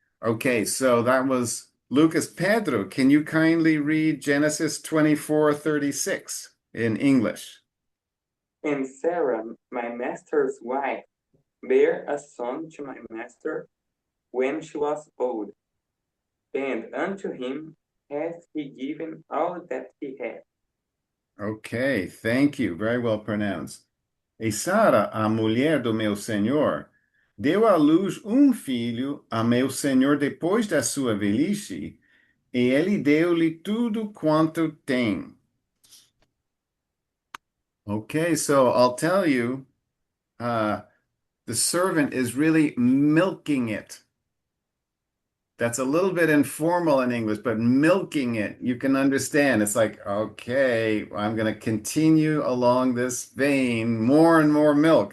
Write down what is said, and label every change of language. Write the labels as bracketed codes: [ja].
[en] Okay, so that was Lucas. Pedro, can you kindly read Genesis 24:36 in English? And Sarah, my master's wife, bare a son to my master when she was old, and unto him hath he given all that he had. Okay, thank you. Very well pronounced. [pt] E Sara, a mulher do meu senhor, deu à luz filho a meu senhor depois da sua velhice, e ele deu-lhe tudo quanto tem. [en] Okay, so I'll tell you, uh, the servant is really milking it. That's a little bit informal in English, but milking it, you can understand. It's like, okay, I'm going to continue along this vein, more and more milk.